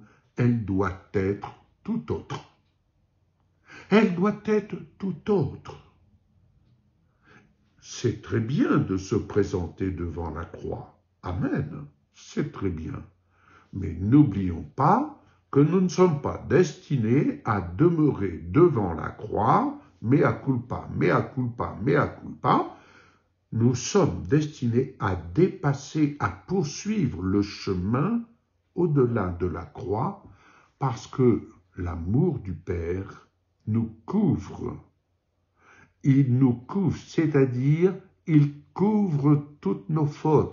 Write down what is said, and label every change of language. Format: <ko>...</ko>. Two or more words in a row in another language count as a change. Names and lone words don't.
<fr>Elle doit être tout autre. Elle doit être tout autre. C'est très bien de se présenter devant la croix. Amen. C'est très bien. Mais n'oublions pas que nous ne sommes pas destinés à demeurer devant la croix,</fr> <la>mea culpa, mea culpa, mea culpa.</la> <fr>Nous sommes destinés à dépasser, à poursuivre le chemin au-delà de la croix, parce que l'amour du Père nous couvre. Il nous couvre, c'est-à-dire il couvre toutes nos fautes.</fr>